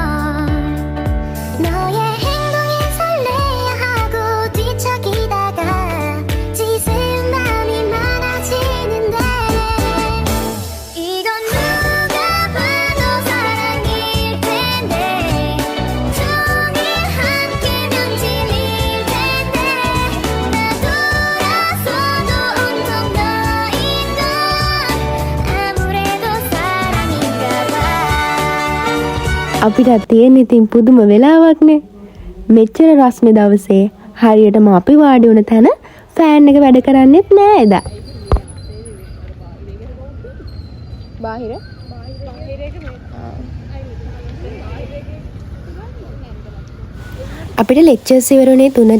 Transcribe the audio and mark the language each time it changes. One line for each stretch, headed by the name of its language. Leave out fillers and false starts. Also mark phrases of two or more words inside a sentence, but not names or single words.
Korean: 너의 행동에 설레야 하고 뒤척이다가 지새운 마음이 많아지는데 이건 누가 봐도 사랑일 텐데 종일 함께면 진일 텐데 나 돌아서도 온통 너인 건 아무래도 사랑인가 봐
Sinhala: අපිට තියෙන ඉතින් පුදුම වෙලාවක්නේ. මෙච්චර රස්නේ දවසේ හරියටම අපි වාඩි වුණ තැන ෆෑන් එක වැඩ කරන්නේත් නෑ එදා. බාහිර අපිට ලෙක්චර්ස් ඉවරුනේ 3ට.